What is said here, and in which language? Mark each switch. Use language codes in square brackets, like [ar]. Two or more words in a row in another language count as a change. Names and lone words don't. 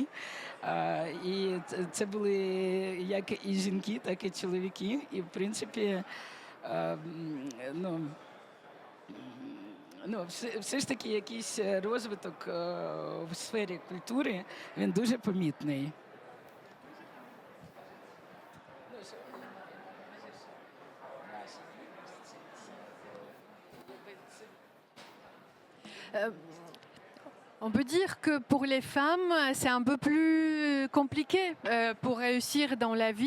[uk] І це були як і жінки, так і чоловіки. І, в принципі, все ж таки якийсь розвиток в сфері культури, він дуже помітний. [fr] On peut dire que pour les femmes, c'est un peu plus compliqué pour réussir dans la vie.